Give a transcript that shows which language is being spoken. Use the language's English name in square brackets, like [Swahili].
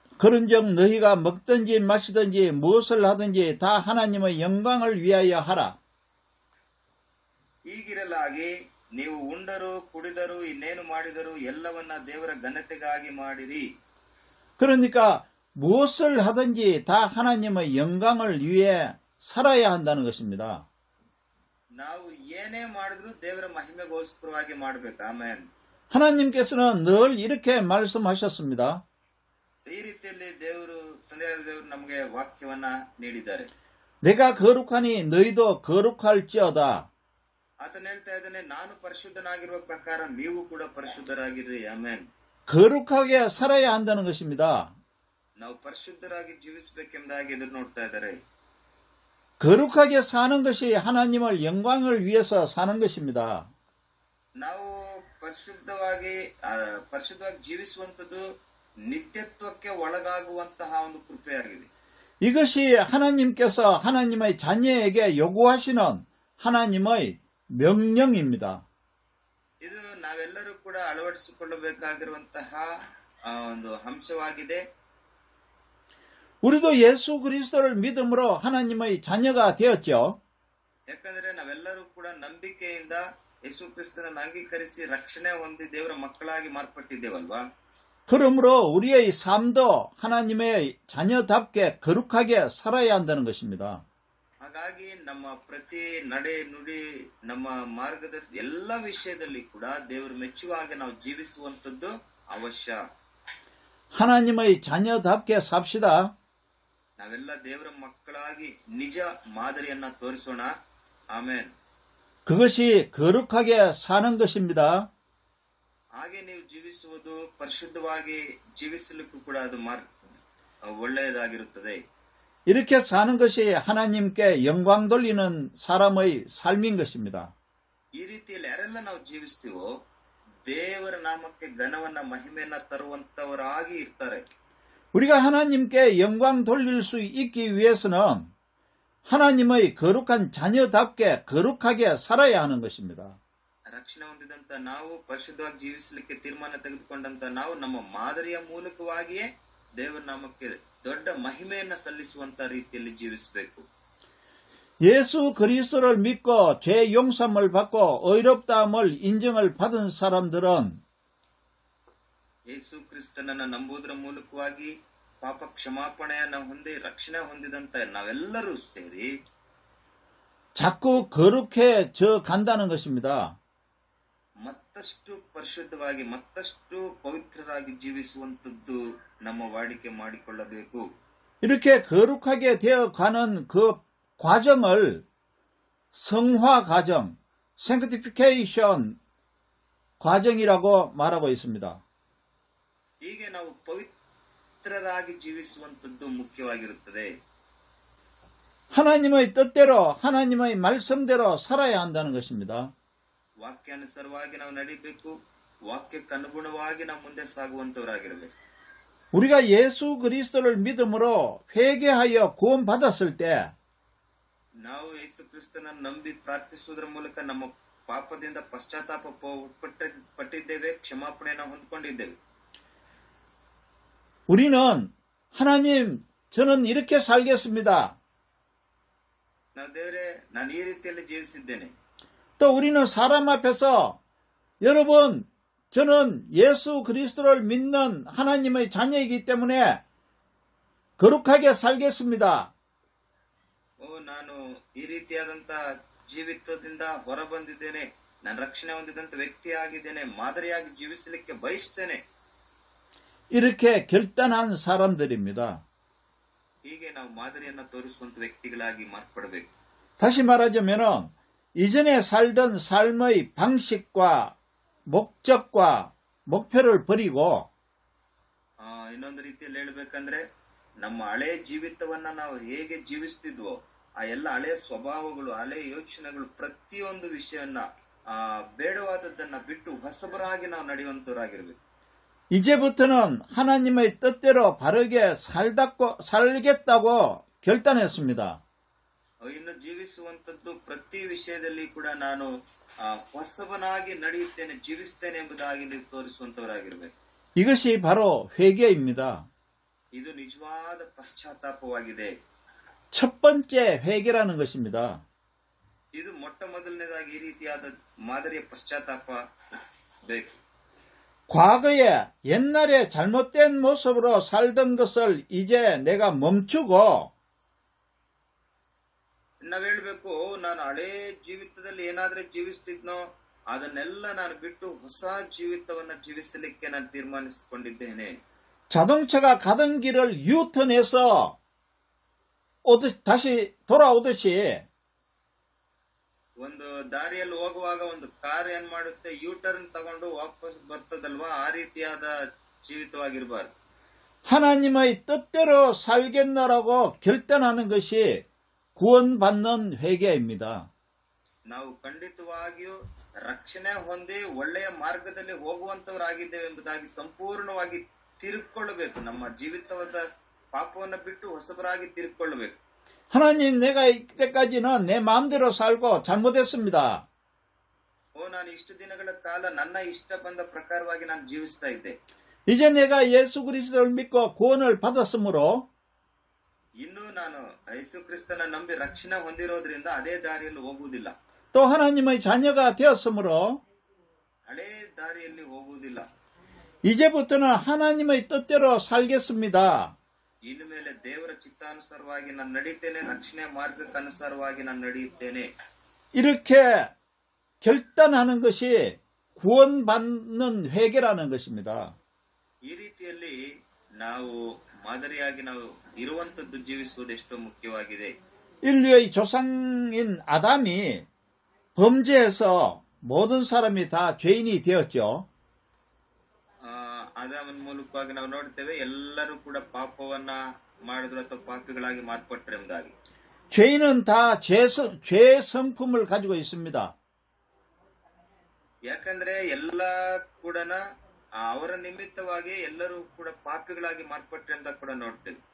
[Korean] 그런즉 너희가 먹든지 마시든지 무엇을 하든지 다 하나님의 영광을 위하여 하라. [Kannada] ಈಗಿರಲಾಗಿ ನೀವು ಉಂಡರೂ ಕುಡಿದರೂ ಇನ್ನೇನು ಮಾಡಿದರೂ ಎಲ್ಲವನ್ನ ದೇವರ ಘನತೆಗಾಗಿ ಮಾಡಿರಿ. [Korean] 그러니까 무엇을 하든지 다 하나님의 영광을 위해 살아야 한다는 것입니다. [Kannada] ನಾವು ಏನೇ ಮಾಡಿದ್ರು ದೇವರ ಮಹಿಮೆಗೋಸ್ಕರವಾಗಿ ಮಾಡಬೇಕು. ಆಮೆನ್. [Korean] 하나님께서는 늘 이렇게 말씀하셨습니다. [Kannada] ಈ ರೀತಿಯಲ್ಲಿ ತಂದೆಯಾದ ದೇವರು ನಮಗೆ ವಾಕ್ಯವನ್ನ ನೀಡಿದ್ದಾರೆ. [Korean] 내가 거룩하니 너희도 거룩할지어다. [Kannada] ಆತನ ಹೇಳ್ತಾ ಇದ್ದಾನೆ, ನಾನು ಪರಿಶುದ್ಧನಾಗಿರುವ ಪ್ರಕಾರ ನೀವು ಕೂಡ ಪರಿಶುದ್ಧರಾಗಿರ್ರಿ. ಆಮೆನ್. [Korean] 거룩하게 살아야 한다는 것입니다. [Kannada] ನಾವು ಪರಿಶುದ್ಧರಾಗಿ ಜೀವಿಸಬೇಕೆಂಬುದಾಗಿ ಎದುರು ನೋಡ್ತಾ ಇದ್ದಾರೆ. [Korean] 거룩하게 사는 것이 하나님을 영광을 위해서 사는 것입니다. [Kannada] ನಾವು ಪರಿಶುದ್ಧವಾಗಿ ಜೀವಿಸುವಂತದ್ದು ನಿತ್ಯತ್ವಕ್ಕೆ ಒಳಗಾಗುವಂತಹ ಒಂದು ಕೃಪೆಯಾಗಿದೆ. [Korean] 이것이 하나님께서 하나님의 자녀에게 요구하시는 하나님의 명령입니다. [Kannada] ಇದು ನಾವೆಲ್ಲರೂ ಕೂಡ ಅಳವಡಿಸಿಕೊಳ್ಳಬೇಕಾಗಿರುವಂತಹ ಒಂದು ಅಂಶವಾಗಿದೆ. [Korean] 우리도 예수 그리스도를 믿음으로 하나님의 자녀가 되었죠. [Kannada] ಯಾಕಂದ್ರೆ ನಾವೆಲ್ಲರೂ ಕೂಡ ನಂಬಿಕೆಯಿಂದ ಯೇಸು ಕ್ರಿಸ್ತನನ್ನು ಅಂಗೀಕರಿಸಿ ರಕ್ಷಣೆ ಹೊಂದಿ ದೇವರ ಮಕ್ಕಳಾಗಿ ಮಾರ್ಪಟ್ಟಿದ್ದೇವಲ್ವಾ. [Korean] 그러므로 우리의 삶도 하나님의 자녀답게 거룩하게 살아야 한다는 것입니다. [Kannada] ಹಾಗಾಗಿ ನಮ್ಮ ಪ್ರತಿ ನಡೆ ನುಡಿ ನಮ್ಮ ಮಾರ್ಗದ ಎಲ್ಲ ವಿಷಯದಲ್ಲಿ ಕೂಡ ದೇವರು ಮೆಚ್ಚುವ ಹಾಗೆ ನಾವು ಜೀವಿಸುವಂತದ್ದು ಅವಶ್ಯ. [Korean] 하나님의 자녀답게 삽시다. [Kannada] ನಾವೆಲ್ಲ ದೇವರ ಮಕ್ಕಳಾಗಿ ನಿಜ ಮಾದರಿಯನ್ನ ತೋರಿಸೋಣ. ಆಮೇನ್. [Korean] 그것이 거룩하게 사는 것입니다. [Kannada] ಹಾಗೆ ನೀವು ಜೀವಿಸುವುದು ಪರಿಶುದ್ಧವಾಗಿ ಜೀವಿಸಲಿಕ್ಕೂ ಕೂಡ ಅದು ಒಳ್ಳೆಯದಾಗಿರುತ್ತದೆ. [Korean] 이렇게 사는 것이 하나님께 영광 돌리는 사람의 삶인 것입니다. [Kannada] ಈ ರೀತಿಯಲ್ಲಿ ಯಾರೆಲ್ಲ ನಾವು ಜೀವಿಸ್ತೀವೋ ದೇವರ ನಾಮಕ್ಕೆ ಘನವನ್ನ ಮಹಿಮೆಯನ್ನ ತರುವಂತವರಾಗಿ ಇರ್ತಾರೆ. [Korean] 우리가 하나님께 영광 돌릴 수 있기 위해서는 하나님의 거룩한 자녀답게 거룩하게 살아야 하는 것입니다. [Kannada] ರಕ್ಷಣೆ ಹೊಂದಿದಂತ ನಾವು ಪರಿಶುದ್ಧವಾಗಿ ಜೀವಿಸಲಿಕ್ಕೆ ತೀರ್ಮಾನ ತೆಗೆದುಕೊಂಡಂತ ನಾವು ನಮ್ಮ ಮಾದರಿಯ ಮೂಲಕವಾಗಿಯೇ ದೇವರ ನಾಮಕ್ಕೆ ದೊಡ್ಡ ಮಹಿಮೆಯನ್ನ ಸಲ್ಲಿಸುವಂತ ರೀತಿಯಲ್ಲಿ ಜೀವಿಸಬೇಕು. [Korean] 예수 그리스도를 믿고 죄 용서함을 받고 의롭다함을 인정을 받은 사람들은 [Kannada] ಯೇಸು ಕ್ರಿಸ್ತನನ್ನ ನಂಬುವುದರ ಮೂಲಕವಾಗಿ ಪಾಪ ಕ್ಷಮಾಪಣೆಯನ್ನ ಹೊಂದಿ ರಕ್ಷಣೆ ಹೊಂದಿದಂತ ನಾವೆಲ್ಲರೂ ಸೇರಿ [Korean] 자꾸 거룩해져 간다는 것입니다. [Kannada] ಮತ್ತಷ್ಟು ಪರಿಶುದ್ಧವಾಗಿ ಮತ್ತಷ್ಟು ಪವಿತ್ರರಾಗಿ ಜೀವಿಸುವಂತದ್ದು ನಮ್ಮ ವಾಡಿಕೆ ಮಾಡಿಕೊಳ್ಳಬೇಕು. [Korean] 이렇게 거룩하게 되어가는 그 과정을 성화 과정, sanctification 과정이라고 말하고 있습니다. [Kannada] ಹೀಗೆ ನಾವು ಪವಿತ್ರರಾಗಿ ಜೀವಿಸುವಂತದ್ದು ಮುಖ್ಯವಾಗಿರುತ್ತದೆ. [Korean] 하나님의 뜻대로 하나님의 말씀대로 살아야 한다는 것입니다. [Kannada] ವಾಕ್ಯಾನುಸಾರವಾಗಿ ನಾವು ನಡಿಬೇಕು. ವಾಕ್ಯಕ್ಕೆ ಅನುಗುಣವಾಗಿ ನಾವು ಮುಂದೆ ಸಾಗುವಂತವರಾಗಿರ್ಬೇಕು. [Korean] 우리가 예수 그리스도를 믿음으로 회개하여 구원받았을 때 [Kannada] ನಾವು ಯೇಸು ಕ್ರಿಸ್ತನನ್ನು ನಂಬಿ ಪ್ರಾರ್ಥಿಸುವುದರ ಮೂಲಕ ನಮ್ಮ ಪಾಪದಿಂದ ಪಶ್ಚಾತ್ತಾಪ ಪಟ್ಟಿದ್ದೇವೆ, ಕ್ಷಮಾಪಣೆಯನ್ನು ಹೊಂದಿಕೊಂಡಿದ್ದೇವೆ. [Korean] 우리는 하나님, 저는 이렇게 살겠습니다. [Kannada] ನಾವು ದೇವರೇ, ನಾನು ಈ ರೀತಿಯಲ್ಲಿ ಜೀವಿಸಿದ್ದೇನೆ. [Korean] 또 우리는 사람 앞에서 여러분, 저는 예수 그리스도를 믿는 하나님의 자녀이기 때문에 거룩하게 살겠습니다. [Kannada] ನಾನು ಈ ರೀತಿಯಾದಂತ ಜೀವಿತದಿಂದ ಹೊರಬಂದಿದ್ದೇನೆ, ನಾನು ರಕ್ಷಣೆ ಹೊಂದಿದಂತ ವ್ಯಕ್ತಿಯಾಗಿದ್ದೇನೆ, ಮಾದರಿಯಾಗಿ ಜೀವಿಸಲಿಕ್ಕೆ ಬಯಸ್ತೇನೆ. [Korean] 이렇게 결단한 사람들입니다. [Kannada] ಹೀಗೆ ನಾವು ಮಾದರಿಯನ್ನ ತೋರಿಸುವಂತ ವ್ಯಕ್ತಿಗಳಾಗಿ ಮಾರ್ಪಡಬೇಕು. [Korean] 다시 말하자면 이전에 살던 삶의 방식과 목적과 목표를 버리고 [Kannada] ಇನ್ನೊಂದು ರೀತಿಯಲ್ಲಿ ಹೇಳ್ಬೇಕಂದ್ರೆ, ನಮ್ಮ ಹಳೆ ಜೀವಿತವನ್ನ ನಾವು ಹೇಗೆ ಜೀವಿಸ್ತಿದ್ವೋ ಆ ಎಲ್ಲ ಹಳೆ ಸ್ವಭಾವಗಳು, ಹಳೆ ಯೋಚನೆಗಳು, ಪ್ರತಿಯೊಂದು ವಿಷಯವನ್ನ ಬೇಡವಾದದ್ದನ್ನ ಬಿಟ್ಟು ಹೊಸಬರಾಗಿ ನಾವು ನಡೆಯುವಂತವರಾಗಿರ್ಬೇಕು. [Korean] 이제부터는 하나님의 뜻대로 바르게 살겠다고 결단했습니다. [Kannada] ಇನ್ನು ಜೀವಿಸುವಂತದ್ದು ಪ್ರತಿ ವಿಷಯದಲ್ಲಿ ಕೂಡ ನಾನು ಹೊಸಬನಾಗಿ ನಡೆಯುತ್ತೇನೆ, ಜೀವಿಸ್ತೇನೆ ಎಂಬುದಾಗಿ ನೀವು ತೋರಿಸುವಂತವರಾಗಿರ್ಬೇಕು. [Korean] 이것이 바로 회개입니다. [Kannada] ಇದು ನಿಜವಾದ ಪಶ್ಚಾತ್ತಾಪವಾಗಿದೆ. [Korean] 첫 번째 회개라는 것입니다. [Kannada] ಇದು ಮೊಟ್ಟ ಮೊದಲನೇದಾಗಿ ಈ ರೀತಿಯಾದ ಮಾದರಿಯ ಪಶ್ಚಾತ್ತಾಪ ಬೇಕು. [Korean] 과거에 옛날에 잘못된 모습으로 살던 것을 이제 내가 멈추고 [Kannada] ನಾವ್ ಹೇಳ್ಬೇಕು, ನಾನು ಹಳೆ ಜೀವಿತದಲ್ಲಿ ಏನಾದ್ರೆ ಜೀವಿಸ್ತಿದ್ನೋ ಅದನ್ನೆಲ್ಲ ನಾನು ಬಿಟ್ಟು ಹೊಸ ಜೀವಿತವನ್ನ ಜೀವಿಸಲಿಕ್ಕೆ ನಾನು ತೀರ್ಮಾನಿಸಿಕೊಂಡಿದ್ದೇನೆ. [Korean] 자동차가 가던 길을 유턴해서 다시 돌아오듯이 [Kannada] ಒಂದು ದಾರಿಯಲ್ಲಿ ಹೋಗುವಾಗ ಒಂದು ಕಾರ್ ಏನ್ ಮಾಡುತ್ತೆ, ಯೂ ಟರ್ನ್ ತಗೊಂಡು ವಾಪಸ್ ಬರ್ತದಲ್ವಾ, ಆ ರೀತಿಯಾದ ಜೀವಿತವಾಗಿರಬಾರ್ದು. [Korean] 하나님의 뜻대로 살겠노라고 결단하는 것이 구원받는 회개입니다. [Kannada] ನಾವು ಖಂಡಿತವಾಗಿಯೂ ರಕ್ಷಣೆ ಹೊಂದಿ ಒಳ್ಳೆಯ ಮಾರ್ಗದಲ್ಲಿ ಹೋಗುವಂತವರಾಗಿದ್ದೇವೆ ಎಂಬುದಾಗಿ ಸಂಪೂರ್ಣವಾಗಿ ತಿರುಗಿಕೊಳ್ಳಬೇಕು. ನಮ್ಮ ಜೀವಿತವಾದ ಪಾಪವನ್ನು ಬಿಟ್ಟು ಹೊಸಬರಾಗಿ ತಿರುಗಿಕೊಳ್ಳಬೇಕು. [Korean] 하나님, 내가 이때까지는 내 마음대로 살고 잘못했습니다. [Kannada] ನಾನು ಇಷ್ಟು ದಿನಗಳ ಕಾಲ ನನ್ನ ಇಷ್ಟ ಬಂದ ಪ್ರಕಾರವಾಗಿ ನಾನು ಜೀವಿಸ್ತಾ ಇದ್ದೆ. [Korean] 이제 내가 예수 그리스도를 믿고 구원을 받았으므로 [Kannada] ಇನ್ನು ನಾನು ಯೇಸು ಕ್ರಿಸ್ತನ ನಂಬಿ ರಕ್ಷಣೆ ಹೊಂದಿರೋದ್ರಿಂದ ಅದೇ ದಾರಿಯಲ್ಲಿ ಹೋಗುವುದಿಲ್ಲ. [Korean] 또 하나님의 자녀가 되었으므로 [Kannada] ಹಳೇ ದಾರಿಯಲ್ಲಿ ಹೋಗುವುದಿಲ್ಲ. [Korean] 이제부터는 하나님의 뜻대로 살겠습니다. [Kannada] ಇನ್ನು ಮೇಲೆ ದೇವರ ಚಿತ್ತಾನುಸಾರವಾಗಿ ನಾನು ನಡೀತೇನೆ, ರಕ್ಷಣೆ ಮಾರ್ಗಕ್ಕೆ ಅನುಸಾರವಾಗಿ ನಾನು ನಡೆಯುತ್ತೇನೆ. [Korean] 이렇게 결단하는 것이 구원받는 회개라는 것입니다. [Kannada] ಈ ರೀತಿಯಲ್ಲಿ ನಾವು ಮಾದರಿಯಾಗಿ ನಾವು ಇರುವಂತದ್ದು ಜೀವಿಸುವುದು ಎಷ್ಟೋ ಮುಖ್ಯವಾಗಿದೆ. [Korean] 인류의 조상인 아담이 범죄해서 모든 사람이 다 죄인이 되었죠. [Kannada] ಆದಾಮನ ಮೂಲಕವಾಗಿ ನಾವು ನೋಡ್ತೇವೆ, ಎಲ್ಲರೂ ಕೂಡ ಪಾಪವನ್ನ ಮಾಡಿದ್ರು ಅಥವಾ ಪಾಪಿಗಳಾಗಿ ಮಾರ್ಪಟ್ಟರು ಎಂಬುದಾಗಿ. [Korean] 죄인은 다 죄 성품을 가지고 있습니다. [Kannada] ಯಾಕಂದ್ರೆ ಎಲ್ಲ ಕೂಡ ಅವರ ನಿಮಿತ್ತವಾಗಿ ಎಲ್ಲರೂ ಕೂಡ ಪಾಪಿಗಳಾಗಿ ಮಾರ್ಪಟ್ಟರು ಅಂತ ಕೂಡ ನೋಡ್ತೇವೆ.